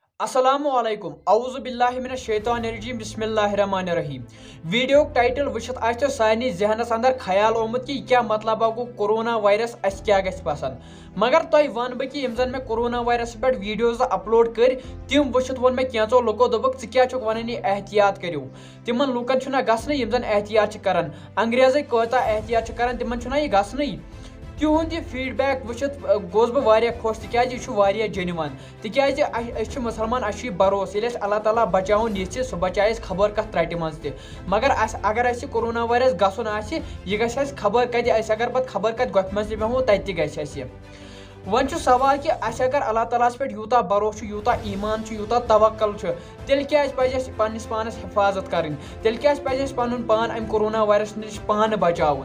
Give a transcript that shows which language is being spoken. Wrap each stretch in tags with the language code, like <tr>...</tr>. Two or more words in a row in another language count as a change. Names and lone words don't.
<ar>السلام عليكم أعوذ بالله من الشيطان الرجيم بسم الله الرحمن الرحيم.</ar> <en>video title</en> <ks>वुचित आछो सानी जहनस अंदर ख्याल ओमुत कि क्या मतलब गो</ks> <en>corona virus</en> <ks>अस क्या गछ पसंद, मगर तय वन बह कि यम मे</ks> <en>corona virus</en> <ks>पे वीडियोज अपलोड कर तिम वुचित वोन मे कैंचो लुको दोपक च क्या छुक वनान एहतियात करियो। तिमन लुकन छुना गसने यम जन एहतियात करन, अंग्रेज़ कोता एहतियात करन तिमन छुना यह गसने। तुंद यह फीडबैक वुचित गोस बह वारिया खुश तिक जेन्युइन तिक मुसलमान भरोस ये</ks> <ar>الله تعالى</ar> <ks>बचावन ये सह बचाए खबर कत त्रट मज मगर अगर</ks> <en>corona virus</en> <ks>गसन यह गस खबर कत अगर पे खबर कत गोफ मज बेमो तत गस वन सवाल कि अगर</ks> <ar>الله تعالى</ar> <ks>पे यूता भरोस यूता ईमान यूता तवक्कल तेल क्या पस पन्निस पानस हिफाजत कर तेल क्या पस पन पान अम</ks> <en>corona virus</en> <ks>नश पान बचावन।</ks>